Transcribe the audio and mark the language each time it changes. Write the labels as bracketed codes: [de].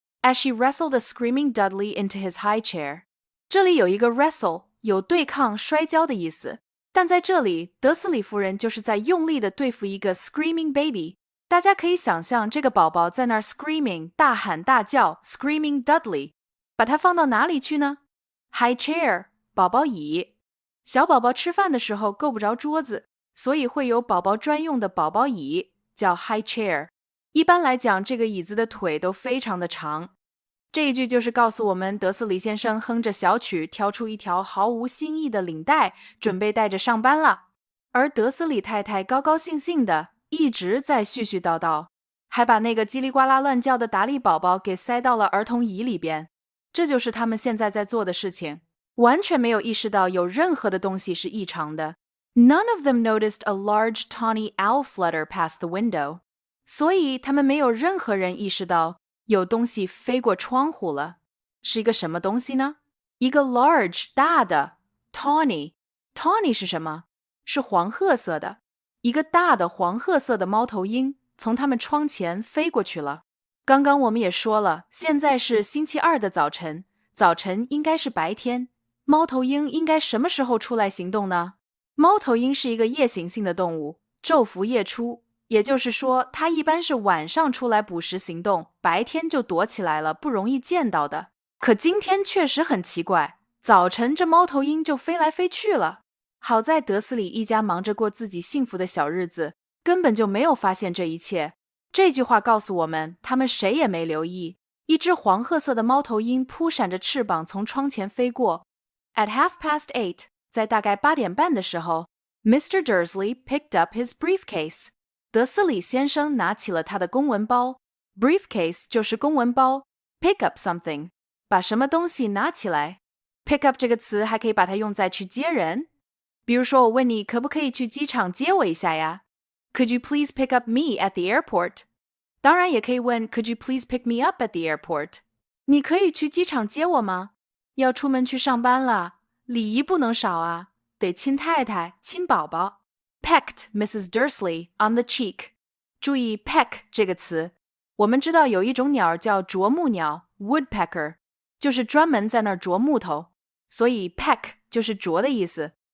[en] As she wrestled a screaming Dudley into his high chair， [zh] 这里有一个 wrestle， 有对抗摔跤的意思，但在这里德斯里夫人就是在用力的对付一个 [en] screaming baby。 [zh] 大家可以想象这个宝宝在那儿 screaming 大喊大叫 [en] screaming Dudley， [zh] 把它放到哪里去呢？ High chair 宝宝椅。小宝宝吃饭的时候够不着桌子，所以会有宝宝专用的宝宝椅，叫 high chair。 一般来讲这个椅子的腿都非常的长。这一句就是告诉我们，德斯里先生哼着小曲，挑出一条毫无新意的领带，准备带着上班了。而德斯里太太高高兴兴的，一直在絮絮叨叨，还把那个叽里呱啦乱叫的达利宝宝给塞到了儿童椅里边。这就是他们现在在做的事情，完全没有意识到有任何的东西是异常的。 [en] None of them noticed a large tawny owl flutter past the window. [zh] 所以他们没有任何人意识到有东西飞过窗户了。是一个什么东西呢？一个 large 大的 tawny 是什么？是黄褐色的。一个大的黄褐色的猫头鹰从他们窗前飞过去了。刚刚我们也说了，现在是星期二的早晨，早晨应该是白天。猫头鹰应该什么时候出来行动呢？猫头鹰是一个夜行性的动物，昼伏夜出，也就是说，它一般是晚上出来捕食行动，白天就躲起来了，不容易见到的。可今天确实很奇怪，早晨这猫头鹰就飞来飞去了。好在德斯里一家忙着过自己幸福的小日子，根本就没有发现这一切。这句话告诉我们，他们谁也没留意，一只黄褐色的猫头鹰扑闪着翅膀从窗前飞过。 [en] At 8:30, [zh] 在大概8点半的时候 ，Mr. [en] Dursley picked up his briefcase. [zh] 德斯里先生拿起了他的公文包。Briefcase 就是公文包 ， [en] pick up something [zh] 把什么东西拿起来。 Pick up 这个词还可以把它用在去接人。比如说，我问你可不可以去机场接我一下呀？ [en] Could you please pick up me at the airport? [zh] 当然也可以问 [en] Could you please pick me up at the airport? [zh] 你可以去机场接我吗？要出门去上班了，礼仪不能少啊，得亲太太，亲宝宝。 [en] Pecked Mrs. Dursley on the cheek. [zh] 注意 peck 这个词，我们知道有一种鸟叫啄木鸟 woodpecker， 就是专门在那儿啄木头，所以 peck 就是啄的意思。